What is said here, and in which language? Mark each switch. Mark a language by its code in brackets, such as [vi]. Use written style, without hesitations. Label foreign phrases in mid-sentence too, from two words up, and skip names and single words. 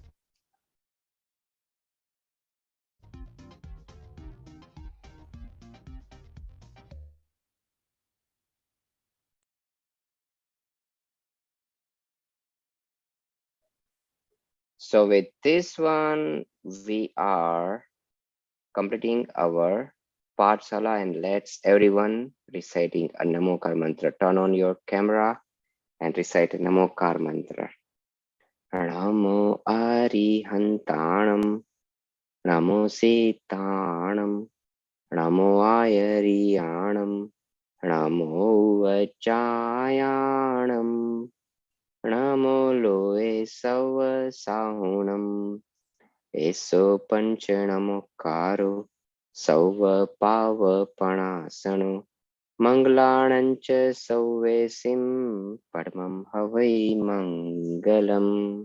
[en] So with this one, we are completing our Pathshala, and let's everyone reciting a Namokar mantra. Turn on your camera and recite a Namokar mantra. [pra] Namo Arihantanam, Namo Sitanam, Namo Ayariyanam, Namo Vachayanam, Namo Loe Sava Sahunam, Eso Panchanamokaro, Sauva Pava Panasano, Manglanancha Sauvesim, Padmam Havai Mangalam.